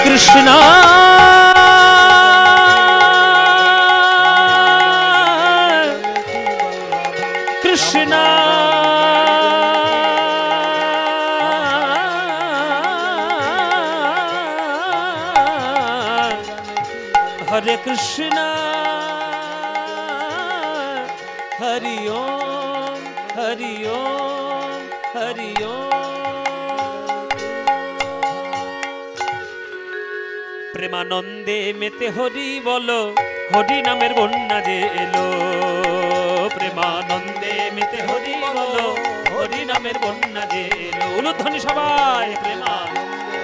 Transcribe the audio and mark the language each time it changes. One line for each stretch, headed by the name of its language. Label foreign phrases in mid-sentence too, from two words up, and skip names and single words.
Sanskrit: कृष्णा कृष्णा हरे कृष्णा हरि ओम हरि ओम हरि ओम।
Bangla: প্রেমানন্দে মেতে হরি বলো, হরি নামের বন্যা যে এলো। প্রেমানন্দে মেতে হরি বলো, হরি নামের বন্যা যে এলো। উলুধ্বনি সবাই, প্রেমানন্দে